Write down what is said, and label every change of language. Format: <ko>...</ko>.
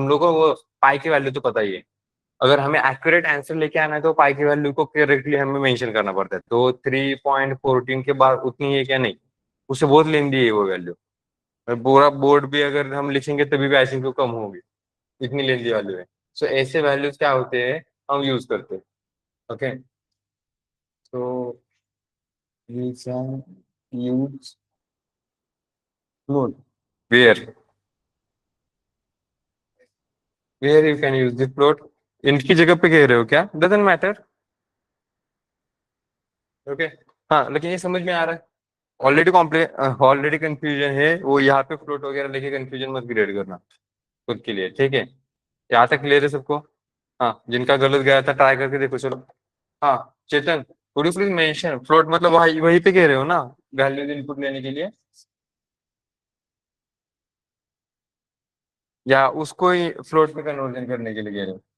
<hi>तुम लोगों को वो पाई की वैल्यू तो पता ही है। अगर हमें एक्यूरेट आंसर लेके आना है तो पाई की वैल्यू को करेक्टली हमें मेंशन करना पड़ता है। तो 3.14 के बाद उतनी है क्या? नहीं, उससे बहुत लेंदी है वो वैल्यू। पूरा बोर्ड भी अगर हम लिखेंगे तभी भी आई थिंक कम होगी, इतनी लेंदी वैल्यू है। सो ऐसे वैल्यूज क्या होते हैं, हम यूज करते हैं।</hi> <en>Okay, तो we can use float where where you can use the float।</en> <hi>इनकी जगह पे कह रहे हो क्या? Doesn't matter. ओके, हाँ, लेकिन ये समझ में आ रहा है। ऑलरेडी कॉम्प्लेक्स, ऑलरेडी कंफ्यूजन है वो, यहाँ पे फ्लोट वगैरह लेके कंफ्यूजन मत क्रिएट करना खुद के लिए, ठीक है? यहाँ तक क्लियर है सबको? हाँ, जिनका गलत गया था ट्राई करके देखो, चलो। हाँ, चेतन, could you please mention float मतलब वही वही पे कह रहे हो ना, वैल्यूज इनपुट लेने के लिए, या उसको ही फ्लोट पे कन्वर्जन करने के लिए कह रहे हो?</hi>